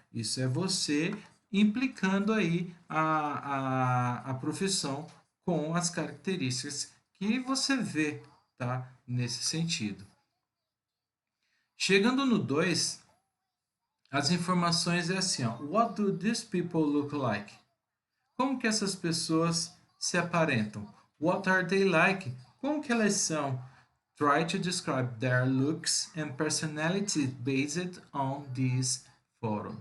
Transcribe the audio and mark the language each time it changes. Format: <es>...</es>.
<pt>Isso é você implicando aí a profissão com as características que você vê, tá? Nesse sentido. Chegando no 2, as informações é assim, ó.</pt> <en>What do these people look like?</en> <pt>Como que essas pessoas se aparentam?</pt> <en>What are they like?</en> <pt>Como que elas são?</pt> <en>Try to describe their looks and personality based on this photo.</en>